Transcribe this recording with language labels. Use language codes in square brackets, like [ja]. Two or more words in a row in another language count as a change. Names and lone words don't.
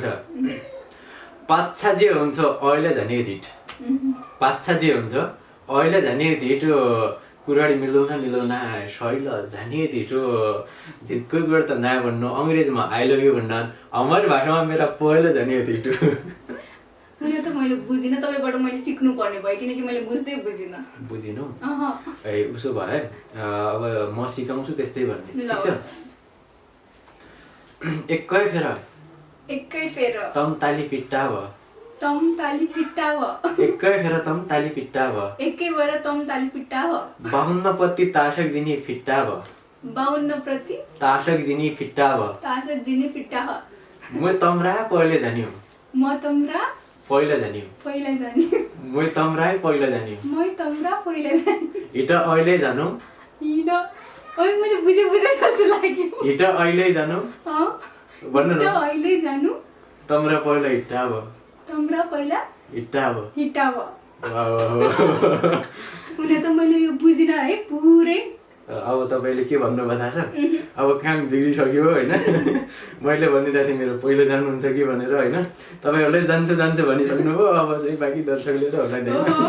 [ne] पाच्छा जे हुन्छ अहिले झन् धिट, पाच्छा जे हुन्छ अहिले झन् धिट, कुराडी मिलाउन शैल झन् धिट, जितकै कुरा त नयाँ भन्नु, अङ्ग्रेजीमा [en] I love you [ne] भन्नु, हाम्रो भाषामा मेरो पहिलो झन् धिट। यो त मैले बुझिनँ, तपाईँबाट मैले सिक्नु पर्ने भयो किनकि मैले बुझ्दै बुझिनँ। बुझिनु? ए उसो भए अब म सिकाउँछु त्यस्तै भन्ने, ठिक छ? [dty] एकै फेर तम ताली पिट्टा भ, तम ताली पिट्टा भ, एकै फेर तम ताली पिट्टा भ, एकै बेर तम ताली पिट्टा भ, 52 प्रति ताशक जिनी फिट्टा भ, 52 प्रति ताशक जिनी फिट्टा भ, ताशक जिनी फिट्टा भ, म तमरा पहिले जान्यो, म तमरा पहिला जान्यो, पहिला जान्यो, म तमरा पहिला जान्यो, म तमरा पहिला जान्यो, हिट अहिले जानु, [ne] हिट ओइ मैले बुझे जस्तो लाग्यो, [dty] हिट अहिले जानु, [ne] भन्नु न, [dty] अहिले जानु, तमरा पहिला हिट्टा भ, तमरा पहिला हिट्टा भ, हिट्टा भ। [ne] हुन त मैले यो बुझिनँ है पुरै। अब तपाईँले के भन्नुभयो थाहा छ? अब काम बिग्रिसक्यो होइन, मैले भनिरहेको थिएँ मेरो पहिलो जानुहुन्छ कि भनेर होइन, तपाईँहरूले जान्छु भनिसक्नुभयो, अब चाहिँ बाँकी दर्शकले त होला नि।